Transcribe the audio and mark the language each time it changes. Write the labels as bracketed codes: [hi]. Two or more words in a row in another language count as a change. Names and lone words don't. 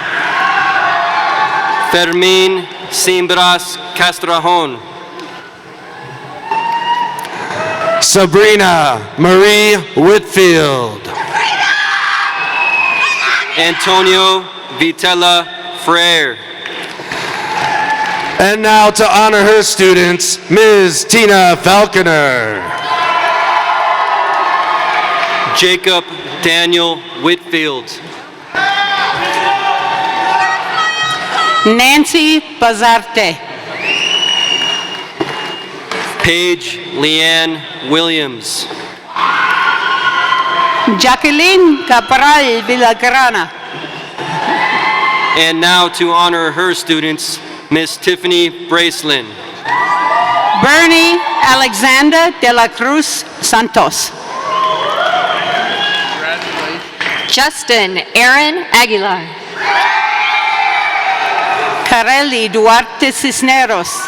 [en] Fermin Simbras Castrajón. Sabrina Marie Whitfield. Antonio Vitella Frere. And now to honor her students, Ms. Tina Falconer. Jacob Daniel Whitfield. Nancy Bazarte. Paige Leanne Williams. Jacqueline Cabral Villagrana. And now to honor her students, Miss Tiffany Bracelin. Bernie Alexander de la Cruz Santos. Justin Aaron Aguilar. Carely Duarte Cisneros.